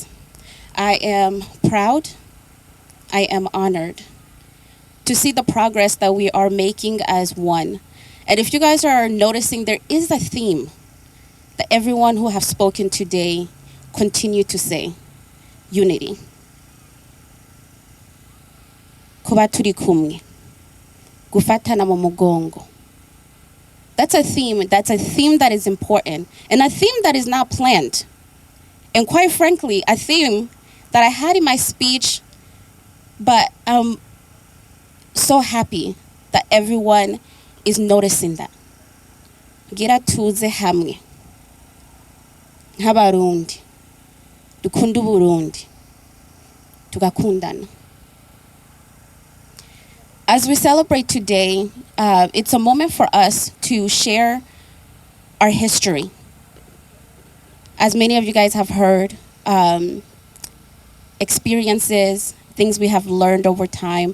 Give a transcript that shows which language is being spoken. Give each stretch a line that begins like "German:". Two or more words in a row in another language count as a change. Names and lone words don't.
English: I am proud, I am honored to see the progress that we are making as one. And if you guys are noticing, there is a theme that everyone who have spoken today continue to say: unity.
Rundi: Kuba turi kumwe, gufatana mu mugongo.
English: That's a theme that is important, and a theme that is not planned. And quite frankly, a theme that I had in my speech, but I'm so happy that everyone is noticing that.
Rundi: Gira tuze hamwe nk'abarundi, dukunda Burundi, tugakundana.
English: As we celebrate today, it's a moment for us to share our history. As many of you guys have heard, experiences, things we have learned over time.